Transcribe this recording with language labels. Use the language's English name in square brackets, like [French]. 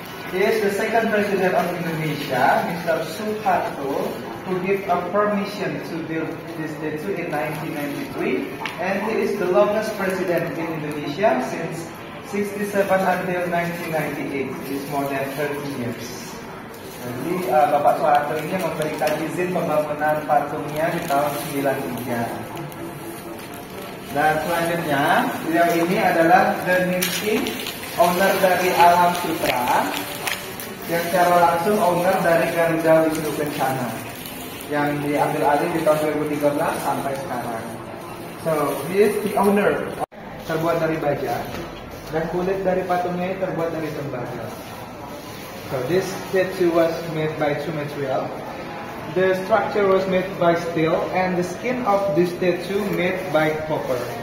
[English] He is the second President of Indonesia, Mr. Suharto, who gave a permission to build this statue in 1993, and he is the longest President in Indonesia since 67 until 1998. It is more than 30 years. [Indonesian] Jadi Bapak Suharto ini memberikan izin pembangunan patungnya di tahun 93. Dan selanjutnya, beliau ini adalah the new king, owner dari Alam Sutera, yang secara langsung owner dari Garuda Wisnu Kencana, yang diambil alih di tahun 2013 sampai sekarang. [English] So, he is the owner. [Indonesian] Terbuat dari baja, dan kulit dari patungnya terbuat dari tembaga. [English] So, this statue was made by two materials. The structure was made by steel, and the skin of this statue made by copper.